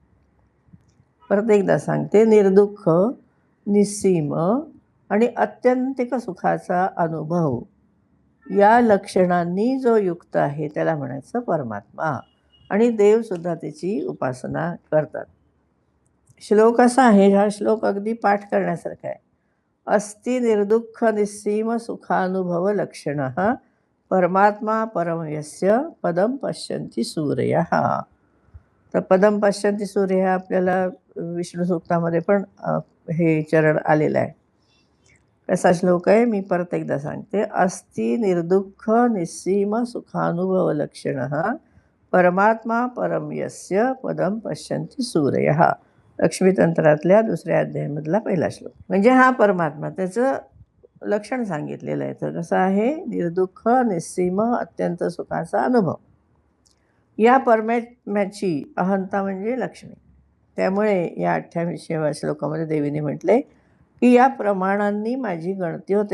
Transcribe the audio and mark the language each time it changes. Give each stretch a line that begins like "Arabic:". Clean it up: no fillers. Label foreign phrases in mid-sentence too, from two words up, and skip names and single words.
Marathi: परत एकदा सांगते, निर्दुःख, निस्सीम आणि अत्यंतिक सुखाचा अनुभव या लक्षणांनी जो युक्त आहे त्याला म्हणायचं परमात्मा. आणि देवसुद्धा त्याची उपासना करतात. श्लोक असा आहे, हा श्लोक अगदी पाठ करण्यासारखा आहे.
Sanskrit: अस्ति निर्दुःख निस्सीम सुखानुभव लक्षणः परमात्मा परमयस्य पदम पश्यन्ति सूरयः.
Marathi: तर पदम पश्यन्ति सूर्य आपल्याला विष्णू सूक्तामध्ये पण हे चरण आलेलं आहे. कसा श्लोक आहे मी परत एकदा सांगते.
Sanskrit: अस्ति निर्दुःख निस्सीम सुखानुभव लक्षणः परमात्मा परमयस्य पदम पश्यन्ति सूरयः.
Marathi: लक्ष्मीतंत्रातल्या 2ऱ्या अध्यायामधला पहिला श्लोक. म्हणजे हा परमात्मा, त्याचं लक्षण सांगितलेलं आहे. तर कसं आहे? निर्दुःख, निस्सीम, अत्यंत सुखाचा अनुभव. या परमात्म्याची अहंता म्हणजे लक्ष्मी. त्यामुळे या 28व्या श्लोकामध्ये देवीने म्हटले की या प्रमाणांनी माझी गणती होते.